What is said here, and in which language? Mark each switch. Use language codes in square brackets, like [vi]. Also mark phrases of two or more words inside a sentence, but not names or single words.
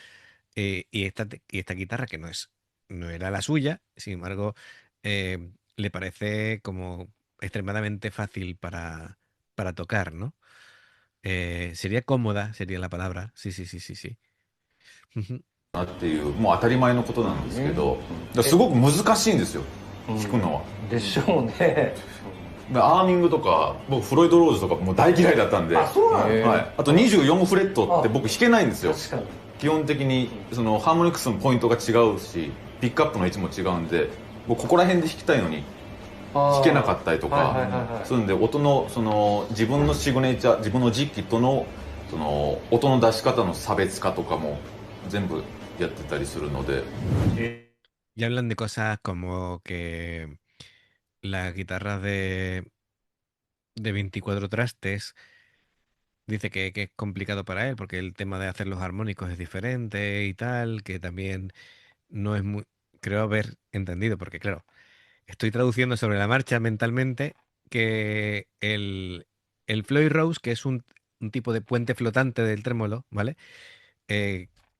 [es] Y esta guitarra que no era la suya, sin embargo, le parece como extremadamente fácil para tocar, ¿no? Sería cómoda, sería la palabra. Sí, sí, sí, sí, sí. Ujú. [ja] なっていうもう当たり前のことなんですけど、だからすごく難しいんですよ、弾くのは。でしょうね。だからアーミングとか僕フロイド・ローズとかもう大嫌いだったんで、あそうなの。はい、あと24フレットって僕弾けないんですよ。確かに。基本的にそのハーモニクスのポイントが違うしピックアップの位置も違うんで、僕ここら辺で弾きたいのに弾けなかったりとかするんで、音のその自分のシグネチャー、自分の実機とのその音の出し方の差別化とかも全部やってたりするので。 [es] Y hablan de cosas como que las guitarras de 24 trastes, dice que es complicado para él porque el tema de hacer los armónicos es diferente y tal, que también no es muy, creo haber entendido, porque claro, estoy traduciendo sobre la marcha mentalmente que el Floyd Rose, que es un tipo de puente flotante del trémolo, ¿vale?